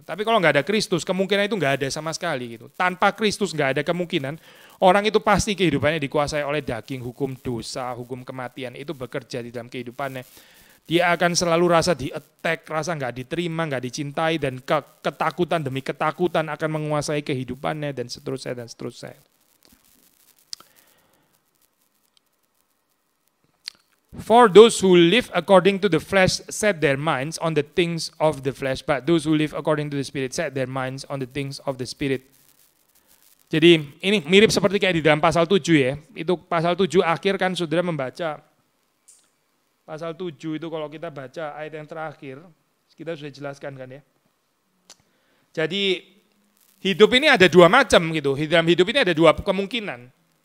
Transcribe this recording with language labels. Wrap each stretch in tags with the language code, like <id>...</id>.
<id>Tapi kalau nggak ada Kristus, kemungkinan itu nggak ada sama sekali gitu. Tanpa Kristus nggak ada kemungkinan orang itu pasti kehidupannya dikuasai oleh daging, hukum dosa, hukum kematian itu bekerja di dalam kehidupannya. Dia akan selalu rasa di-attack, rasa nggak diterima, nggak dicintai, dan ketakutan demi ketakutan akan menguasai kehidupannya, dan seterusnya, dan seterusnya.</id> <en>For those who live according to the flesh set their minds on the things of the flesh, but those who live according to the Spirit set their minds on the things of the Spirit.</en> <id>Jadi ini mirip seperti kayak di dalam pasal 7 ya. Itu pasal 7 akhir kan saudara membaca. Pasal 7 itu kalau kita baca ayat yang terakhir, kita sudah jelaskan kan ya. Jadi hidup ini ada dua macam gitu. Dalam hidup ini ada dua kemungkinan.</id>